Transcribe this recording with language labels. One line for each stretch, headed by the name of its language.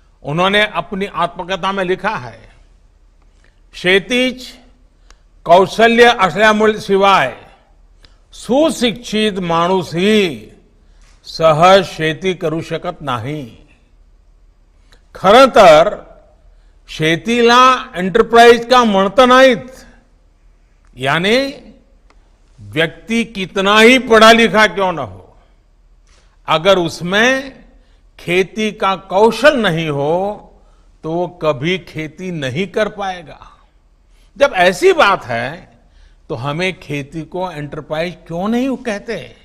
Hindi: उन्होंने अपनी आत्मकथा में लिखा है,
Marathi: शेतीच कौशल्य असल्याशिवाय सुशिक्षित माणूस ही सहज शेती करू शकत नाही। खरं तर शेतीला एंटरप्राइज का म्हणता नाहीत।
Hindi: यानी व्यक्ति कितना ही पढ़ा लिखा क्यों न हो, अगर उसमें खेती का कौशल नहीं हो तो वो कभी खेती नहीं कर पाएगा। जब ऐसी बात है तो हमें खेती को एंटरप्राइज क्यों नहीं कहते।